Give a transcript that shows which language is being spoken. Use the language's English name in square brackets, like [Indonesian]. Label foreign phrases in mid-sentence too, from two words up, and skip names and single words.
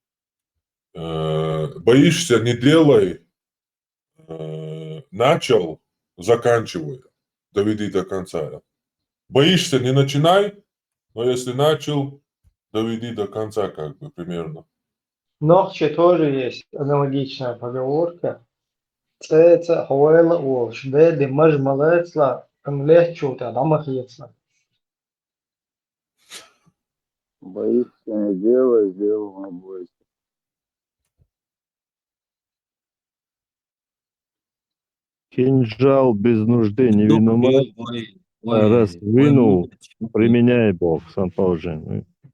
[Russian] Боишься, не делай, начал, заканчивай, доведи до конца. Боишься, не начинай, но если начал, доведи до конца, как бы, примерно. Нохче тоже есть аналогичная поговорка. [Chechen] Це хвойла уолш, де мажмалецла, легчута, дамахецла. [Russian] Боишься, не делай, делай, не бойся. Кинжал без нужды не виноват, а раз вынул, применяй Бог, сам положение.